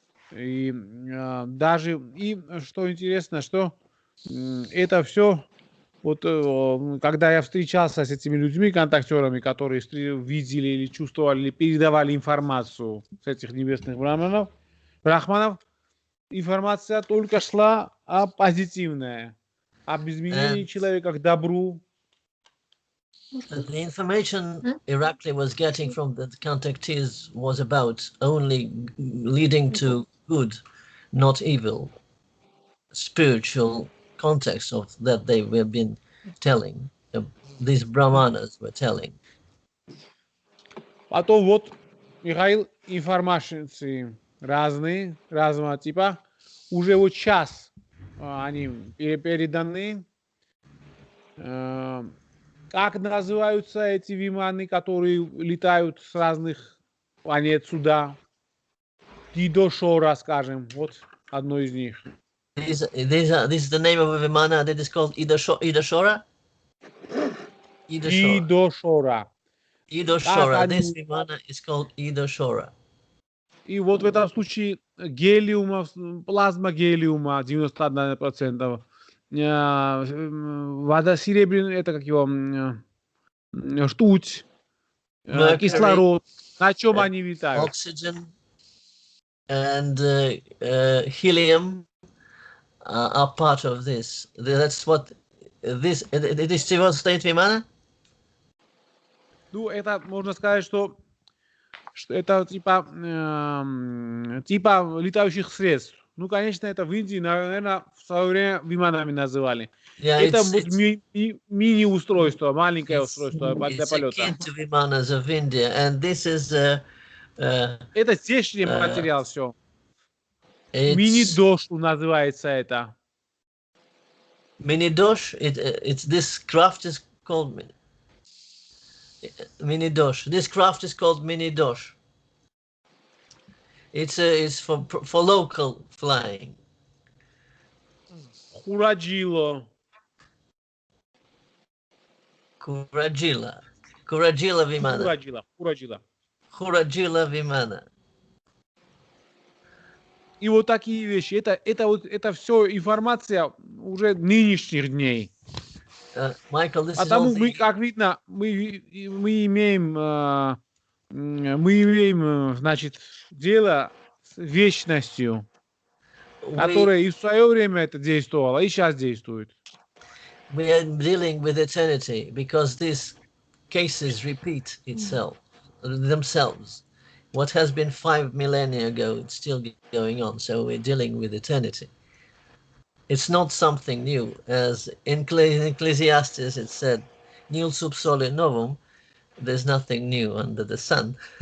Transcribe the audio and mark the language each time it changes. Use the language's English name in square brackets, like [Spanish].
[Russian] И даже, и что интересно, что это все, вот когда я встречался с этими людьми, контактерами, которые видели или чувствовали, или передавали информацию с этих небесных брахманов, информация только шла позитивная, об изменении человека к добру. [English] The information Irakli was getting from the contactees was about only leading to good, not evil, spiritual context of that they were been telling. These brahmanas were telling. [Russian] Потом вот, Михаил, информации разного типа, уже вот сейчас они переданы. Как называются эти виманы, которые летают с разных планет сюда? Идошора, скажем, вот одно из них. [English] This is the name of a vimana that is called Idashora? [Russian] Идошора. [English] Idashora. This vimana is called Idashora. [Russian] И вот в этом случае гелиума, плазма гелиума 91%. Вода серебряная, это как его, ртуть, кислород. На чем они летают? [English] Oxygen and helium are part of this. That's what this. It is [Russian] чего состоит вимана? Ну, это можно сказать, что это типа летающих средств. Ну, конечно, это в Индии, наверное, в свое время виманами называли. [English] Yeah, [Russian] это мини-устройство, маленькое устройство для полета. [English] It's akin to vimanas of India, and this is [Russian] это здешний материал все. Мини-дош называется это. [English] Mini-dosh, this craft is called mini-dosh. This craft is called mini-dosh. It's for local flying. [Russian] Кураджило. [English] Kurajila vimana. Kurajila vimana. [Russian] И вот такие вещи. Это все информация уже нынешних дней. [English] Michael, this [Russian] Потому [English] is [Russian] мы, как видно, мы имеем, значит, дело с вечностью, которая и в свое время это действовала, и сейчас действует. [English] We are dealing with eternity because these cases repeat themselves. What has been 5 millennia ago, it's still going on. So we're dealing with eternity. It's not something new. As in Ecclesiastes it said, [Latin] nil sub sole novum, [English] there's nothing new under the sun.